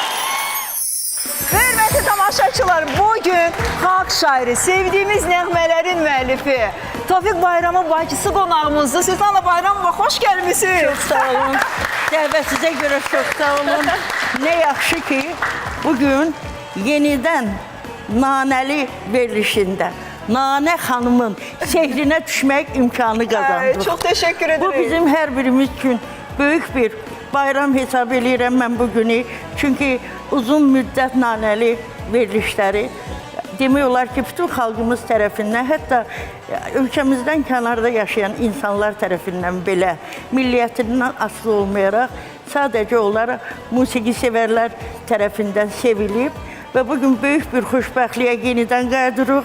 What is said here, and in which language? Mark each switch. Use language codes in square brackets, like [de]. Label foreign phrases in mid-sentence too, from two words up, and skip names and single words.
[az] Hörmətli tamaşaçılar, bugün xalq şairi, sevdiğimiz nəğmələrin müəllifi Tofiq Bayramın bacısı qonağımızdır. Svetlana Bayramova, xoş gəlmişsiniz. Çok sağ olun. Dəvətinizə görə çok sağ olun. Ne yaxşı ki bugün yeniden naneli verilişinde Nanə xanımın sehrinə düşmək imkanı kazandık. [tr] Çok teşekkür ederim. Bu bizim her birimiz için büyük bir bayram [az] hesab edirəm mən bu günü. Çünkü uzun müddət naneli verilişləri demək olar ki, bütün xalqımız tərəfindən, hətta ölkəmizdən kənarda yaşayan insanlar tərəfindən belə milliyyətindən asılı olmayaraq sadəcə olaraq musiqi sevərlər tərəfindən sevilib və bugün böyük bir xoşbəxtliyə yenidən qayıdırıq.